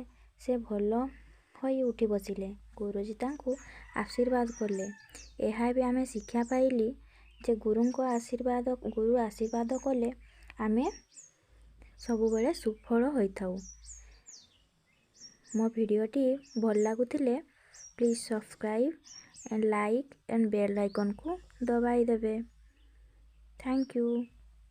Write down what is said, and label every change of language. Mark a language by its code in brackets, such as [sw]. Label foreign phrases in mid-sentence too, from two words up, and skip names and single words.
[or] ସେ ଭଲ ହୋଇ ଉଠି ବସିଲେ। ଗୁରୁଜୀ ତାଙ୍କୁ ଆଶୀର୍ବାଦ କଲେ। ଏହା ବି ଆମେ ଶିକ୍ଷା ପାଇଲି ଯେ ଗୁରୁ ଆଶୀର୍ବାଦ କଲେ ଆମେ ସବୁବେଳେ ସୁଫଳ ହୋଇଥାଉ। ମୋ ଭିଡ଼ିଓଟି ଭଲ ଲାଗୁଥିଲେ [en] please subscribe and like and bell icon [hi] को दबाई देवे। [en] thank you.